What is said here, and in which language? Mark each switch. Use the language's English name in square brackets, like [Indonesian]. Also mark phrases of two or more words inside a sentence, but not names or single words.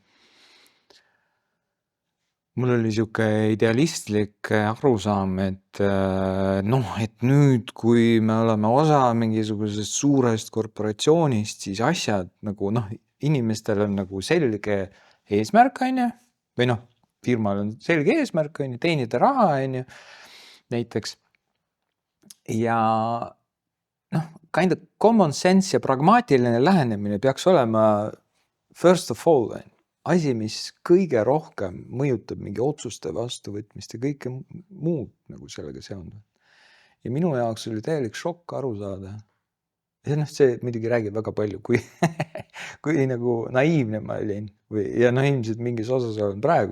[Estonian] mul oli siuke idealistlik arusaam, et nüüd, kui me oleme osa mingisugusest suurest korporatsioonist, siis asjad nagu inimestel on nagu selge eesmärk, või firmal on selge eesmärk, teenida raha, näiteks. [English] Ja kind of common sense [Estonian] ja pragmaatiline lähenemine peaks olema [English] first of all, [Estonian] asi, mis kõige rohkem mõjutab mingi otsuste vastuvõtmist ja kõike muud nagu sellega seondub. Ja minu jaoks oli täielik šokk aru saada. Ja see muidugi räägib väga palju, kui nagu naiivne ma olin ja ilmselt mingis osas olen praegu.